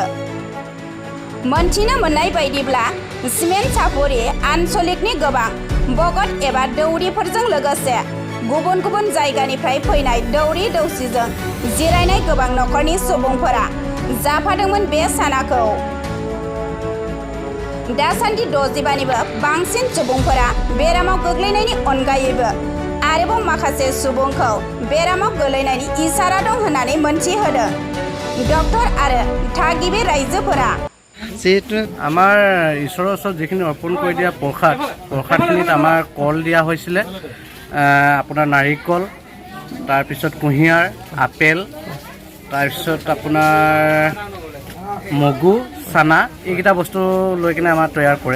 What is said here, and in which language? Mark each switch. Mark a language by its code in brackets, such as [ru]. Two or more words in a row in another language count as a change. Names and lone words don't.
[brx] मोनथिनो मोननाय बायदिब्ला सिमेन्ट सापुरि आन्सलिकनि गोबां भगत एबा दौरिफोरजों लोगोसे गुबुन गुबुन जायगानिफ्राय फैनाय दौरि दौसिजों जिरायनाय गोबां नखरनि सुबुंफोरा जाफादोंमोन बे सानाखौ। दासान्दि 65निबो बांसिन सुबुंफोरा बेरामाव गोग्लैनायनि अनगायैबो आरोबाव माखासे सुबुंखौ बेरामाव गोलैनायनि इसारा दं होननानै मोनथिहोदों डक्टर आरो थागिबि रायजोफोरा। [as] যেহেতু আমাৰ ঈশ্বৰৰ ওচৰত যিখিনি অৰ্পণ কৰি দিয়া প্ৰসাদখিনিত আমাৰ কল দিয়া হৈছিলে, আপোনাৰ নাৰিকল, তাৰপিছত কুঁহিয়াৰ, আপেল, তাৰপিছত আপোনাৰ মগু, চানা, এইকেইটা বস্তু লৈ কিনে আমাৰ তৈয়াৰ কৰে।